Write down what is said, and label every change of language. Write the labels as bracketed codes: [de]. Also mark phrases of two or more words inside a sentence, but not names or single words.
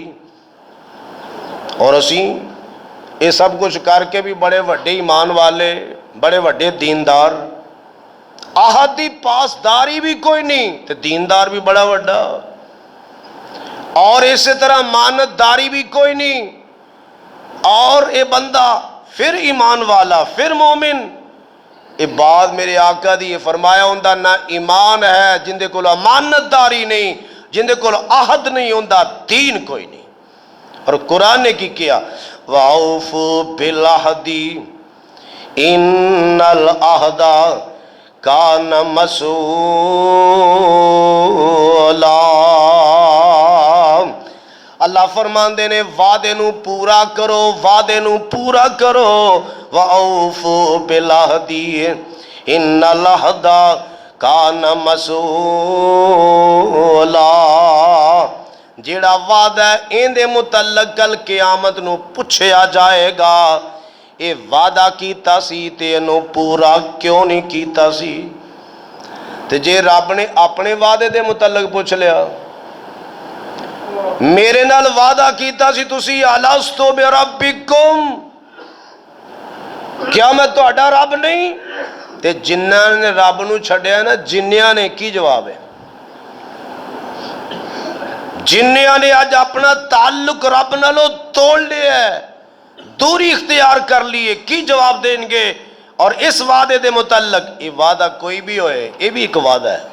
[pa] اور اسی یہ سب کچھ کر کے بھی بڑے وڈے ایمان والے, بڑے وڈے دیندار, عہد دی پاسداری بھی کوئی نہیں تے دیندار بھی بڑا وڈا, اور اسی طرح امانت داری بھی کوئی نہیں, اور اے بندہ پھر ایمان والا پھر مومن. اے بات میرے آقا دی یہ فرمایا ہوندا نہ ایمان ہے جن دے کول امانت داری نہیں, جن دے کول عہد نہیں ہوندا, دین کوئی نہیں. اور قرآن نے کی کیا [ar] وَأَوْفُوا بِالْعَهْدِ إِنَّ الْعَهْدَ كَانَ مَسْئُولًا. [pa] اللہ فرماندے نے وعدے نو پورا کرو, وعدے نو پورا کرو. [ar] وَأَوْفُوا بِالْعَهْدِ إِنَّ الْعَهْدَ كَانَ مَسْئُولًا. [pa] جیڑا وعدہ ہے ان دے متعلق کل قیامت نو پوچھیا جائے گا, اے وعدہ کیتا سی تے انو پورا کیوں نہیں کیتا سی. تے جے رب نے اپنے وعدے دے متعلق پوچھ لیا, میرے نال وعدہ کیتا سی تسی [ar] الستو بربکم, [pa] کیا میں تہاڈا رب نہیں؟ تے جنہاں نے رب نو چھڈیا نا, جنیاں نے کی جواب ہے؟ جنیاں نے آج اپنا تعلق رب نالو توڑ لیا ہے, دوری اختیار کر لیے, کی جواب دیں گے؟ اور اس وعدے دے متعلق یہ وعدہ کوئی بھی ہوئے, یہ بھی ایک وعدہ ہے.